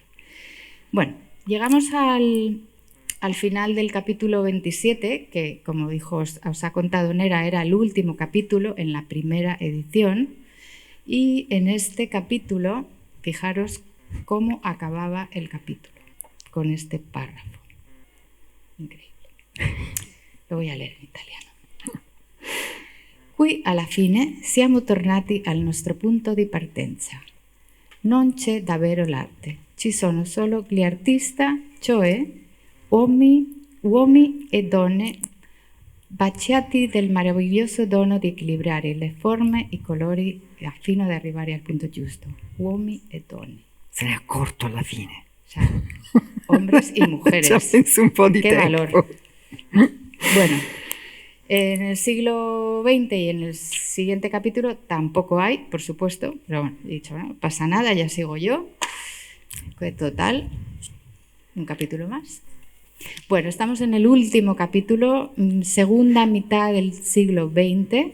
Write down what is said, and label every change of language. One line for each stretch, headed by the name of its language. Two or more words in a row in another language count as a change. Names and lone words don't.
Spanish: Bueno, llegamos al final del capítulo 27, que como dijo, os ha contado Nera, era el último capítulo en la primera edición. Y en este capítulo, fijaros cómo acababa el capítulo, con este párrafo. Increíble. Lo voy a leer en italiano.
Italian: Qui alla fine siamo tornati al nostro punto di partenza. Non c'è davvero l'arte, ci sono solo gli artisti, cioè uomini e donne baciati del meraviglioso dono di equilibrare le forme, i colori fino ad arrivare al punto giusto. Uomini e donne. Se ne è accorto alla fine.
Spanish: O sea, hombres y mujeres.
Italian: Ci ha messo un po' di
Spanish: Qué
Italian: tempo.
Spanish: valor. Bueno, en el siglo XX y en el siguiente capítulo tampoco hay, por supuesto, pero bueno, he dicho, no pasa nada, ya sigo yo. Total, un capítulo más. Bueno, estamos en el último capítulo, segunda mitad del siglo XX.